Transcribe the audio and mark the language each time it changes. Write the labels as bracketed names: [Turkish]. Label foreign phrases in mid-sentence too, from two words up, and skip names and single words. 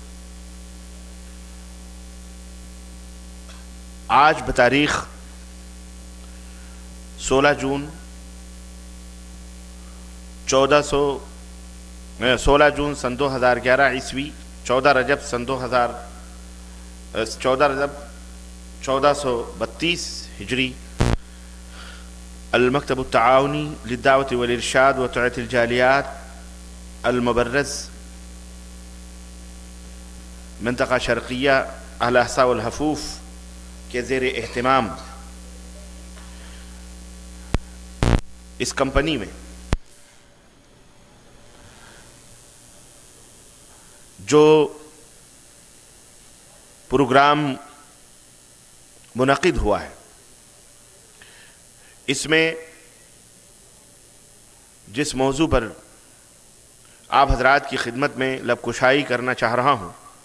[Urdu] آج بتاریخ 16 جون سن 2011 عیسوی، 14 رجب سن 1432 ہجری، المکتب التعاونی للدعوة والارشاد وتوعیة الجاليات المبرز منطقہ شرقیہ الاحساء والحفوف کے زیر اہتمام اس کمپنی میں جو پروگرام منعقد ہوا ہے، اس میں جس موضوع پر آپ حضرات کی خدمت میں لب کشائی کرنا چاہ رہا ہوں،